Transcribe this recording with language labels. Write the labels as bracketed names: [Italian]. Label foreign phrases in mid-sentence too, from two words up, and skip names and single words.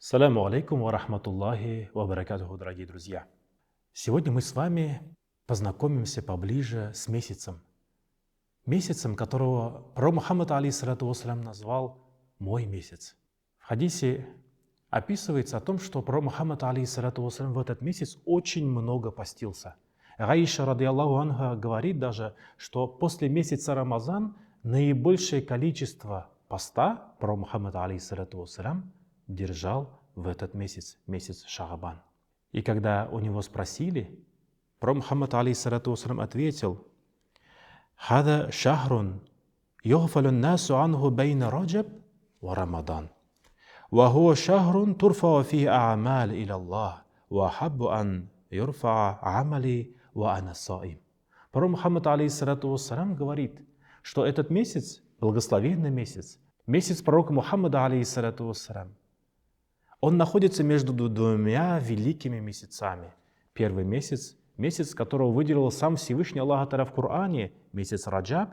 [Arabic] سلام عليكم ورحمة الله وبركاته, [Russian] дорогие друзья. Сегодня мы с вами познакомимся поближе с месяцем. Месяцем, которого пророк Мухаммад [Arabic] عليه الصلاة والسلام [Russian] назвал «мой месяц». В хадисе описывается о том, что пророк Мухаммад [Arabic] عليه الصلاة والسلام [Russian] в этот месяц очень много постился. Гаиша [Arabic] رضي الله عنها [Russian] говорит даже, что после месяца Рамазан наибольшее количество поста пророк Мухаммад [Arabic] عليه الصلاة والسلام [Russian] держал в этот месяц, месяц Шаабан. И когда у него спросили, пророк Мухаммад [Arabic] عليه الصلاة والسلام [Russian] ответил: [Arabic] «هذا شهر يغفل الناس عنه بين رجب ورمضان. وهو شهر ترفع في الأعمال إلى الله. وأحب أن يرفع عملي وأنا صائم». [Russian] Пророк Мухаммад [Arabic] عليه الصلاة والسلام [Russian] говорит, что этот месяц, благословенный месяц, месяц пророка Мухаммада [Arabic] عليه الصلاة والسلام, [Russian] он находится между двумя великими месяцами. Первый месяц, месяц, которого выделил сам Всевышний [Arabic] الله تعالى [Russian] в Коране, месяц Раджаб.